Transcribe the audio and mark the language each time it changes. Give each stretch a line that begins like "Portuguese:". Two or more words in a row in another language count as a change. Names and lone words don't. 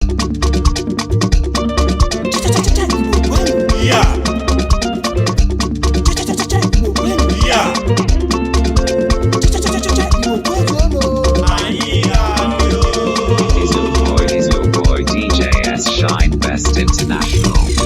Igbo: Cha, cha, cha, cha, cha, Igbo kwenu. Yeah. Cha, cha, cha, cha, cha, Igbo kwenu. Yeah. Cha, cha, cha, cha, cha, cha, Igbo kwenu. Anyị ga-abịa.
English: Is your boy, is your boy D J S Shine Best International.